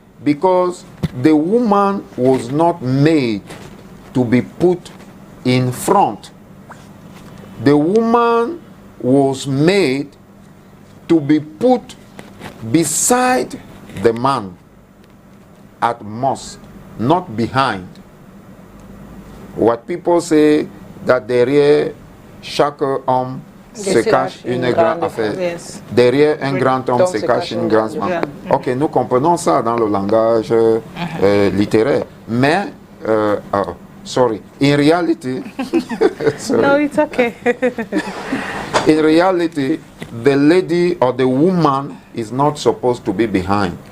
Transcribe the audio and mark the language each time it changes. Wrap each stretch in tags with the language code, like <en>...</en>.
<en>Because the woman was not made to be put in front. The woman was made to be put beside the man at most, not behind. What people say that</en> <fr>derrière chaque homme se cache une grande affaire.</fr> <en>Yes.</en> <fr>Derrière un grand homme se cache une grande femme. Ok, nous comprenons ça dans le langage littéraire.</fr> <en>Mais, sorry, in reality, sorry. No, it's okay. In reality, the lady or the woman is not supposed to be behind.</en>